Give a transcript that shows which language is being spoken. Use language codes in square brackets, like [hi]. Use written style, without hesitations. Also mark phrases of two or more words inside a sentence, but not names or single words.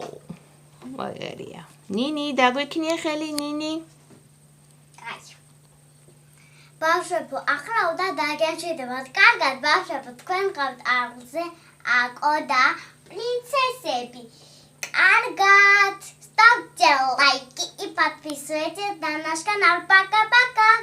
[ka] მაგარია. ნინი, დაგვექნია ხელი, ნინი. ბავშვებო, ახლა უნდა დაგეჭირდებათ. კარგად, ბავშვებო, თქვენ გყავთ აღზე აკო და პრინცესები. კარგად. [ru] Ставьте лайки и подписывайтесь на наш канал. Пока-пока.